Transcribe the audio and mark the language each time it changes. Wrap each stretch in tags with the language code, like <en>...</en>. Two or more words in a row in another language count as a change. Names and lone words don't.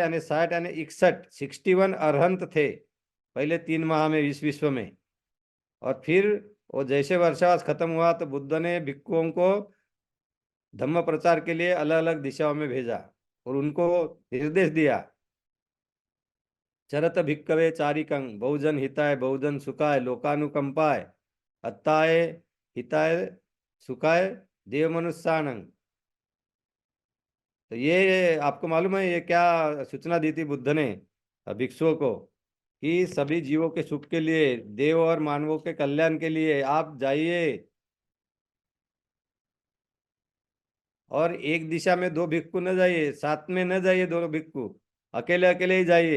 <hi>यानी 60 यानी 61 अरहंत थे पहले 3 माह में इस विश्व में। और फिर वो जैसे वर्षावास खत्म हुआ तो बुद्ध ने भिक्षुओं को धम्म प्रचार के लिए अलग अलग दिशाओं में भेजा और उनको निर्देश दिया,</hi> <pi>चरत भिक्कवे चारिकं बहुजन हिताय बहुजन सुखाय लोकानुकंपाय अत्ताय हिताय सुखाय देव मनुष्यानंग।</pi> <hi>तो ये आपको मालूम है ये क्या सूचना दी थी बुद्ध ने भिक्षुओं को? कि सभी जीवों के सुख के लिए, देव और मानवों के कल्याण के लिए आप जाइए, और एक दिशा में दो भिक्खु न जाइए, साथ में न जाइए दोनों भिक्खु, अकेले अकेले ही जाइए।</hi>